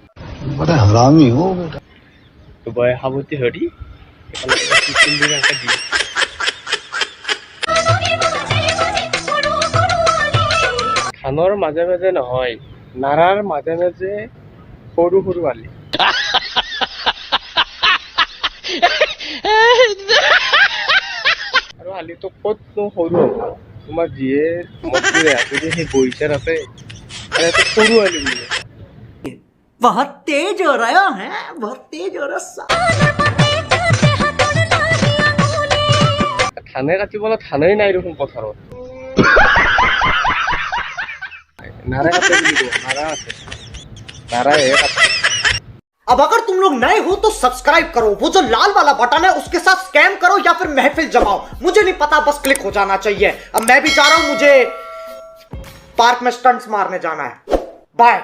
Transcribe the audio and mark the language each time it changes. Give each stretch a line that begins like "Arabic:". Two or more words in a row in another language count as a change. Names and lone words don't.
Assamese: বয় সাৱতী ধৰি ধানৰ মাজে মাজে নহয়, নাৰাৰ মাজে মাজে সৰু সৰু আলি। আৰু আলিটো ক'তনো সৰু হ'ব? তোমাৰ যিয়ে যদি সেই বগিচাত আছে সৰু আলি বুলি।
Hindi: बहुत तेज हो रहा है, बहुत तेज हो रहा।
Assamese: ধানে কাটিবলৈ ধানেই নাই দেখোন পথাৰত। নাৰা কাটে বুলি কয়, নাৰা আছে, নাৰাহে কাটে।
Hindi: अब अगर तुम लोग नए हो तो सब्सक्राइब करो, वो जो लाल वाला बटन है उसके साथ स्कैम करो या फिर महफिल जमाओ, मुझे नहीं पता, बस क्लिक हो जाना चाहिए। अब मैं भी जा रहा हूं, मुझे पार्क में स्टंट्स मारने जाना है। बाय।